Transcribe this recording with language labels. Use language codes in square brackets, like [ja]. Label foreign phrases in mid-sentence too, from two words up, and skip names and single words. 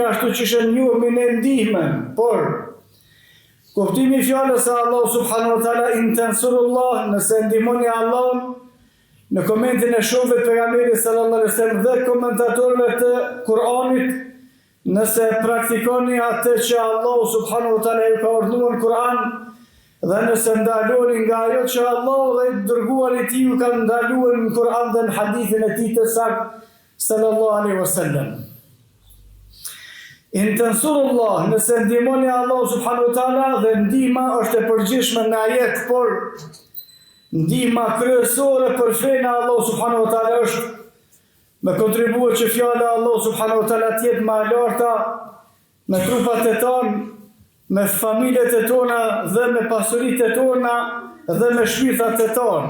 [sq] ashtu që është njohur me ndihmë, por kuptimi i fjalës së Allahut [ar] سبحانه وتعالى إن تنصروا الله, [sq] nëse ndihmoni Allahun, në komentin e shokëve të pejgamberit [ar] صلى الله عليه وسلم [sq] dhe komentatorëve të Kur'anit, nëse praktikoni atë që Allahu [ar] سبحانه وتعالى [sq] ju ka urdhëruar në Kur'an, dhe nëse ndaloni nga ajo që Allahu dhe i dërguari i tij ju kanë ndaluar në Kur'an dhe në hadithin e tij të saktë [ar] صلى الله عليه وسلم. إن تنصروا الله, [sq] nëse ndihmoni Allahu [ar] سبحانه وتعالى, [sq] dhe ndihma është e përgjithshme në ajet, por ndihma kryesore për fenë Allahu [ar] سبحانه وتعالى [sq] është me kontribuar që fjala e Allah [ar] سبحانه وتعالى [sq] të jetë më e larta me trupat e tonë, me familjet e tona dhe me pasuritë e tona dhe me shpirtat e tonë.